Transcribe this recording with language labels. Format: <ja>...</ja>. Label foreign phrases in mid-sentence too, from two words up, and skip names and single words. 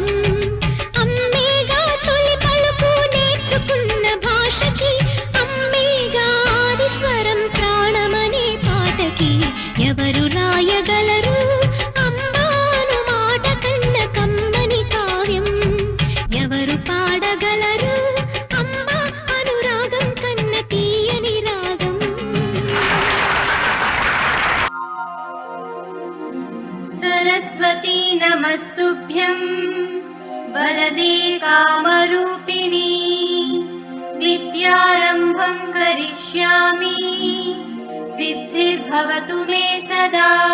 <te>అమ్మేగా తొలి పలుకు నేర్చుకున్న భాషకి, అమ్మేగా ఆది స్వరం ప్రాణమనే పాటకి. ఎవరు రాయగలరు? అమ్మాను మాట కన్న కమ్మని కావ్యం ఎవరు పాడగలరు? అమ్మ అనురాగం కన్న తీయని రాగం.</te> <sa>सरस्वती नमस्तुभ्यं वरदे कामरूपिणी, विद्यारम्भं करिष्यामि सिद्धिर्भवतु मे सदा.</sa>